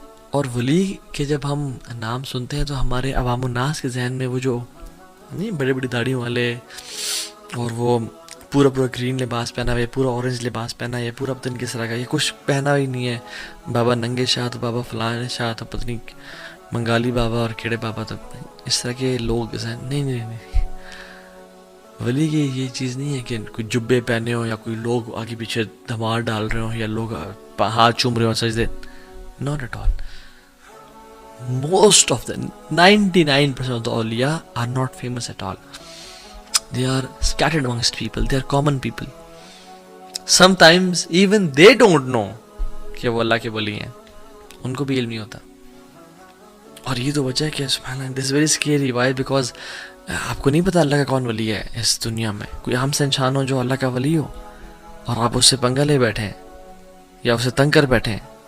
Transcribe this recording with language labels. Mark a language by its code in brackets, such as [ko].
[ur] اور ولی کے جب ہم نام سنتے ہیں تو ہمارے عوام الناس کے ذہن میں وہ جو نہیں بڑے بڑی داڑھیوں والے اور وہ پورا گرین لباس پہنا ہوا ہے, پورا اورنج لباس پہنا ہے, یا پورا پتہ نہیں کس طرح کا, یہ کچھ پہنا ہی نہیں ہے, بابا ننگے شاہ تو بابا فلاں شاہ تو پتہ نہیں منگالی بابا اور کیڑے بابا, تو اس طرح کے لوگ نہیں. ولی کی یہ چیز نہیں ہے کہ کوئی جبے پہنے ہوں یا کوئی لوگ آگے پیچھے دھمال ڈال رہے ہوں یا لوگ ہاتھ چوم رہے ہوں سجدے. [en] Not at all. Most of the 99% of the awliya are not famous at all. They are scattered amongst people. They are common people. Sometimes even they don't know [ur] کہ وہ اللہ کے ولی ہیں, ان کو بھی علم نہیں ہوتا. اور یہ تو وجہ ہے کہ سبحان اللہ, [en] this is very scary. Why? [ur] Because آپ کو نہیں پتا اللہ کا کون ولی ہے اس دنیا میں. کوئی عام سے انسان ہو جو اللہ کا ولی ہو اور آپ اس سے پنگا لے بیٹھے ہیں یا اسے تنگ کر بیٹھے ہیں.